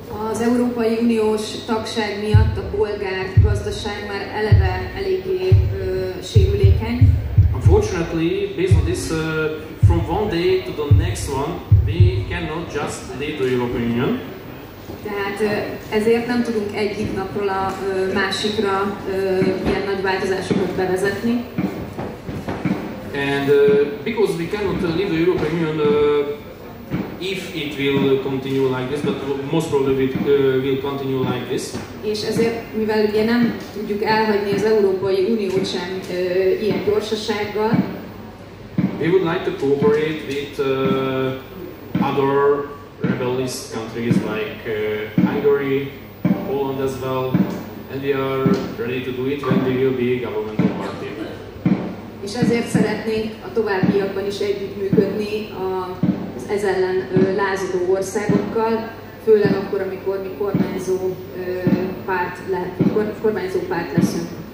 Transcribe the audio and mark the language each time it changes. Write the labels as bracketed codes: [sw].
[hu] Az Európai Uniós tagság miatt a bolgár gazdaság már eleve eléggé sérülékeny. [en] Unfortunately, based on this, from one day to the next one, we cannot just leave the European Union. [hu] Tehát ezért nem tudunk egyik napról a másikra ilyen nagy változásokat bevezetni. [en] And because we cannot leave the European Union if it will continue like this, but most probably it will continue like this. [hu] És ezért, mivel ugye nem tudjuk elhagyni az Európai Uniót sem ilyen gyorsasággal, [en] we would like to cooperate with other rebellious countries like Hungary, Poland as well, and we are ready to do it when we will be governmental party. [hu] És ezért szeretnénk a továbbiakban is együttműködni az ez ellen lázadó országokkal, főleg akkor, amikor mi kormányzó párt leszünk.